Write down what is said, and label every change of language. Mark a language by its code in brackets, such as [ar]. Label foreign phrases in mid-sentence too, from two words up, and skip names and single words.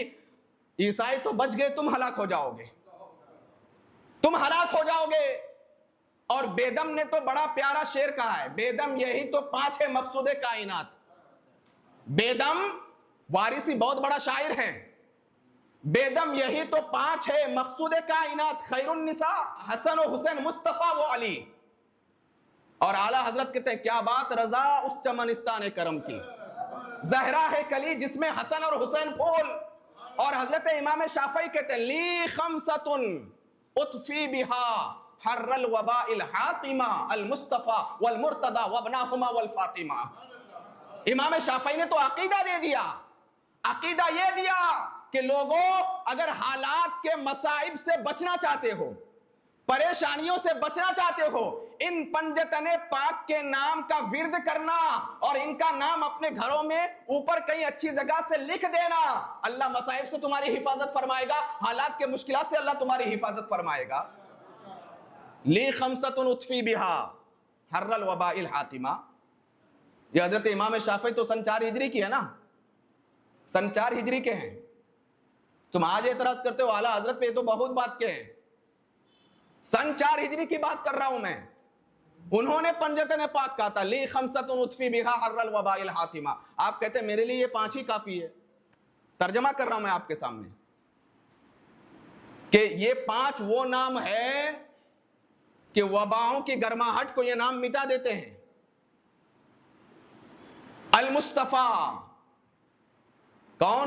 [hi] ईसाई तो बच गए, तुम हलाक हो जाओगे, तुम हलाक हो जाओगे। और बेदम ने तो बड़ा प्यारा शेर कहा है, बेदम यही तो 5 है मकसूद कायनात। बेदम वारिसी बहुत बड़ा शायर है। बेदम यही तो 5 है मकसूद कायनात, खैरुन निसा हसन और हुसैन, मुस्तफा व अली। और आला हजरत कहते हैं क्या बात, रजा उस चमनिस्तान करम की, जहरा है कली जिसमें हसन और हुसैन फूल। [ar] और हजरत इमाम शाफई कहते हैं لي خمسة أطفي بها حر الوباء الحاطمة المصطفى والمرتضى وابناهما والفاطمة. [hi] इमाम शाफई ने तो अकीदा दे दिया, अकीदा ये दिया कि लोगों अगर हालात के मसाइब से बचना चाहते हो, परेशानियों से बचना चाहते हो, इन पंजतने पाक के नाम का विर्द करना और इनका नाम अपने घरों में ऊपर कहीं अच्छी जगह से लिख देना। अल्लाह मसाइब से तुम्हारी हिफाजत फरमाएगा, हालात के मुश्किलात से अल्लाह तुम्हारी हिफाजत फरमाएगा। [ar] لي خمسة أطفي بها حر الوباء الحاطمة. [hi] ये हजरत इमाम शाफी तो सन 4 हिजरी की है ना, सन 4 हिजरी के हैं। तुम आज एतराज करते हो आला हजरत पे, तो बहुत बात के हैं। सन 4 हिजरी की बात कर रहा हूं मैं। उन्होंने पंजतन पाक कहा था [ar] لي خمسة أطفي بها حر الوباء الحاطمة. [hi] आप कहते हैं मेरे लिए ये 5 ही काफी है। तर्जमा कर रहा हूं मैं आपके सामने कि ये 5 वो नाम है कि वबाओं की गर्माहट को ये नाम मिटा देते हैं। अल मुस्तफा कौन?